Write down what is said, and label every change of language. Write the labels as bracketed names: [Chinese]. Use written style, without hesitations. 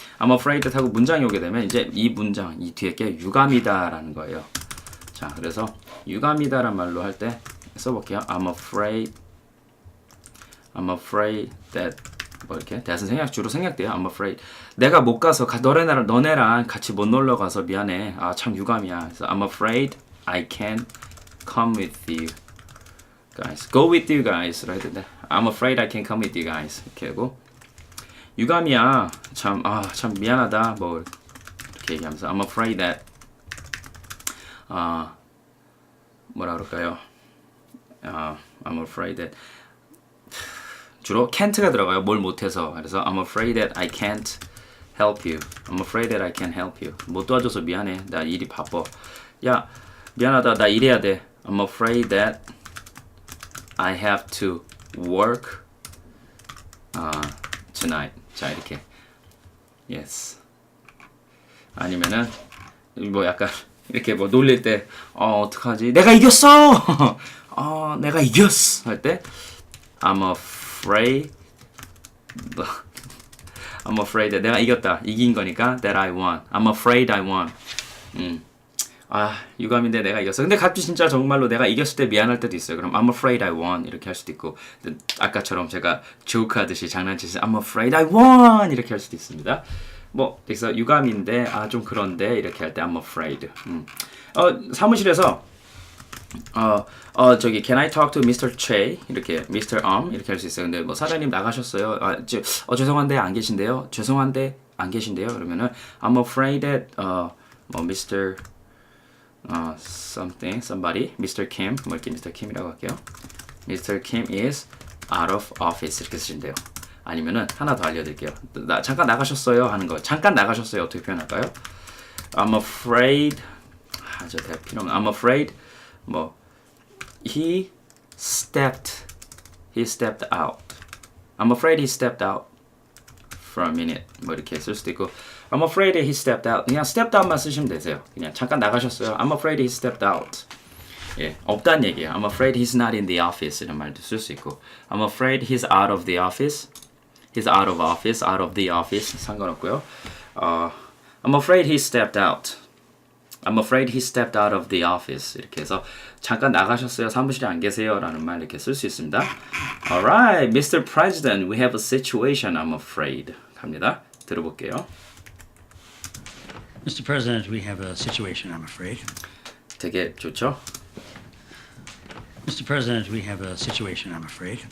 [English] I'm afraid [Korean] 하고 문장이 오게 되면 이제 이 문장 이 뒤에 게 유감이다라는 거예요. 자, 그래서 유감이다란 말로 할 때 써볼게요. [English] I'm afraid that [Korean] 뭐 이렇게 대신 주로 생략돼요. [English] I'm afraid [Korean] 내가 못 가서 너네랑 같이 못 놀러 가서 미안해. 참 유감이야. 그래서 [English] I'm afraid I can't come with you guys. Go with you guys. [Korean] 라 해야 되는데 [English] I'm afraid I can't come with you guys. [Korean] 이렇게 하고 유감이야. 참 미안하다. 뭐 이렇게 얘기하면서 [English] I'm afraid that [Korean] 뭐라 그럴까요? [English] I'm afraid that [Korean] 주로 [English] can't가 들어가요. [Korean] 뭘 못해서. 그래서 [English] I'm afraid that I can't help you. I'm afraid that I can't help you. [Korean] 못 도와줘서 미안해. 나 일이 바빠. 야, 미안하다. 나 일해야 돼. [English] I'm afraid that I have to work tonight. [Korean] 자, 이렇게. [English] Yes. [Korean] 아니면은 뭐 약간 이렇게 뭐 놀릴 때 어떡하지? 내가 이겼어! 내가 이겼어! 할 때 [English] I'm afraid that [Korean] 내가 이겼다. 이긴 거니까 [English] that I won. I'm afraid I won. [Korean] 유감인데 내가 이겼어. 근데 가끔 진짜 정말로 내가 이겼을 때 미안할 때도 있어요. 그럼 [English] I'm afraid I won [Korean] 이렇게 할 수도 있고 아까처럼 제가 조크하듯이 장난치듯이 I'm afraid I won 이렇게 할 수도 있습니다. 뭐 그래서 유감인데 좀 그런데 이렇게 할 때 [English] I'm afraid. [Korean] 사무실에서 저기 [English] Can I talk to Mr. [Korean] Che 이렇게 Mr. 이렇게 할 수 있어요. 근데 뭐 사장님 나가셨어요. 죄송한데 안 계신데요. 죄송한데 안 계신데요. 그러면은 [English] I'm afraid that 뭐 Mr. somebody Mr. Kim 뭐 이렇게 Mr. Kim이라고 할게요. Mr. Kim is out of office 이렇게 쓰시면 돼요. [Korean] 아니면은 하나 더 알려드릴게요. 잠깐 나가셨어요 하는 거. 잠깐 나가셨어요 어떻게 표현할까요? [English] I'm afraid [Korean] 저 대학 필요 없는. [English] I'm afraid 뭐 he stepped out. I'm afraid he stepped out for a minute. [Korean] 뭐 이렇게 쓸 수도 있고 [English] I'm afraid he stepped out. [Korean] 그냥 stepped out만 쓰시면 되세요. 그냥 잠깐 나가셨어요. [English] I'm afraid he stepped out. [Korean] 예, 없다는 얘기예요. [English] I'm afraid he's not in the office 이런 말도 쓸 수 있고 I'm afraid he's out of the office. He's out of office, out of the office 상관없고요. I'm afraid he stepped out. I'm afraid he stepped out of the office. [Korean] 이렇게 해서 잠깐 나가셨어요. 사무실에 안 계세요. 라는 말 이렇게 쓸 수 있습니다. [English] Alright, Mr. President, we have a situation, I'm afraid. [Korean] 갑니다. 들어볼게요. [English] Mr. President, we have a situation, I'm afraid. [Korean] 되게 좋죠? [English] Mr. President, we have a situation, I'm afraid.